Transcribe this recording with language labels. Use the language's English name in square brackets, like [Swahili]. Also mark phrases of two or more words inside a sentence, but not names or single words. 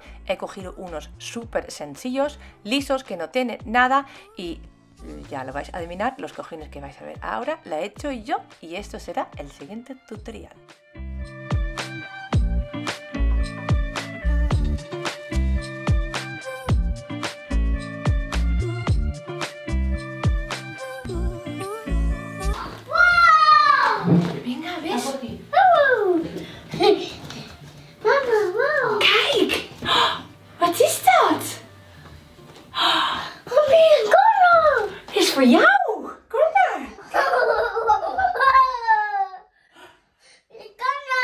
[Spanish] He cogido unos súper sencillos, lisos, que no tienen nada, y ya lo vais a adivinar, los cojines que vais a ver ahora la he hecho yo, y esto será el siguiente tutorial. Venga, ¿ves? [Dutch] Kijk! Wat is dat? Probeer een kolom! Is voor jou! Kom maar! Ik kan